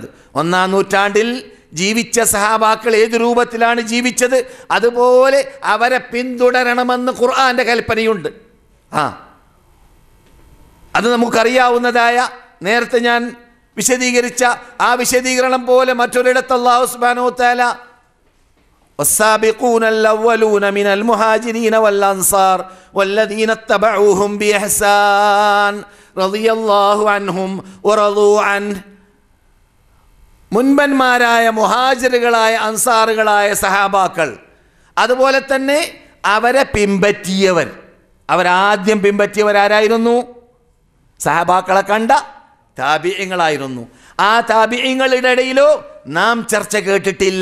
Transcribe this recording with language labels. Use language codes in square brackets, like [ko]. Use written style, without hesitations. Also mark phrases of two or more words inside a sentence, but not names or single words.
[ml] 1-ാം നൂറ്റാണ്ടിൽ ജീവിച്ച സഹാബാക്കൾ ഏത് രൂപത്തിലാണ് ജീവിച്ചത് അതുപോലെ അവരെ പിന്തുടരണമെന്ന് ഖുർആന്റെ കൽപ്പനയുണ്ട്. അത് നമുക്കറിയാവുന്നതായ നേരത്തെ ഞാൻ വിശദീകരിച്ച ആ വിശദീകരണം പോലെ മറ്റൊരിടത്ത് [ar] الله سبحانه وتعالى والسابقون الأولون من المهاجرين والأنصار والذين اتبعوهم بإحسان رضي الله عنهم ورضوا عنه. [ml] മുൻപന്മാരായ മുഹാജിറുകളായ അൻസാറുകളായ സഹാബാക്കൾ, അതുപോലെ തന്നെ അവരെ പിൻപറ്റിയവർ, അവരാദ്യം പിൻപറ്റിയവരാരായിരുന്നു? സഹാബാക്കളെ കണ്ട താബിഈങ്ങളായിരുന്നു. ആ താബിഈങ്ങളുടെ ഇടയിലോ നാം ചർച്ച കേട്ടിട്ടില്ല.